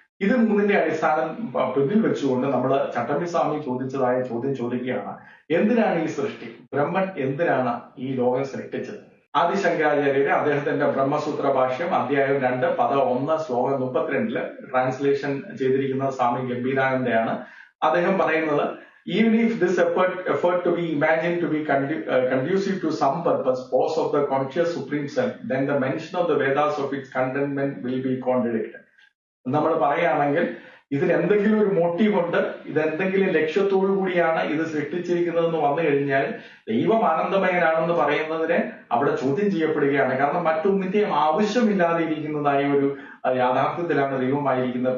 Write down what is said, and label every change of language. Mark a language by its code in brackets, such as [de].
[ml] ഇത് 3ന്റെ അടിസ്ഥാനം പിന്നിൽ വെച്ചുകൊണ്ട് നമ്മൾ ചട്ടമ്പി സ്വാമി ചോദിച്ചതായ ചോദ്യം ചോദിക്കുകയാണ്: എന്തിനാണ് ഈ സൃഷ്ടി? ബ്രഹ്മൻ എന്തിനാണ് ഈ ലോകം സൃഷ്ടിച്ചത്? ആദിശങ്കരാചാര്യര് അദ്ദേഹത്തിന്റെ ബ്രഹ്മസൂത്ര ഭാഷ്യം അധ്യായം 2 പദം 1 ശ്ലോകം 32 ട്രാൻസ്ലേഷൻ ചെയ്തിരിക്കുന്ന സ്വാമി ഗംഭീരാനന്ദയാണ്. അദ്ദേഹം പറയുന്നത്, [en] even if this effort to be imagined to be conducive to some purpose, pose of the conscious supreme self, then the mention of the Vedas of its contentment will be contradicted. [ml] നമ്മൾ പറയുകയാണെങ്കിൽ ഇതിനെന്തെങ്കിലും ഒരു motive ഉണ്ട്, ഇതെന്തെങ്കിലും ലക്ഷ്യത്തോടു കൂടിയാണ് ഇത് സൃഷ്ടിച്ചിരിക്കുന്നതെന്ന് വന്നു കഴിഞ്ഞാൽ ദൈവം ആനന്ദമയനാണെന്ന് പറയുന്നതിനെ അവിടെ ചോദ്യം ചെയ്യപ്പെടുകയാണ്. കാരണം മറ്റൊന്നിന്റെയും ആവശ്യമില്ലാതെ ഇരിക്കുന്നതായ ഒരു യാഥാർത്ഥ്യത്തിലാണ് ദൈവമായിരിക്കുന്നത്.